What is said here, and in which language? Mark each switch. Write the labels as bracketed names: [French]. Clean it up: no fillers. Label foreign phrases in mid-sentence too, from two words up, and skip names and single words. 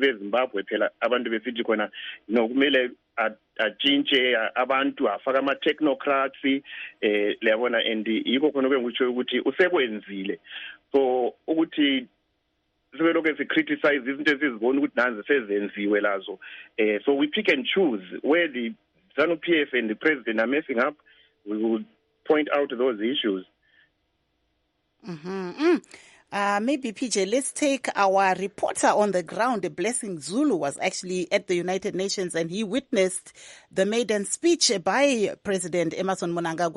[North Ndebele] beZimbabwe phela abantu besithi khona nokumele atshintshe abantu afaka ama technocrats liyabona and yikho khona ngikutsho ukuthi usekwenzile so ukuthi sibe lokho sicriticize izinto esizibona ukuthi nanzi sezenziwe lazo [English] so we pick and choose where the Zanu-PF and the president are messing up. We will point out those issues. Maybe PJ, let's take our reporter on the ground. Blessing Zulu was actually at the United Nations and he witnessed the maiden speech by President Emmerson Mnangagwa.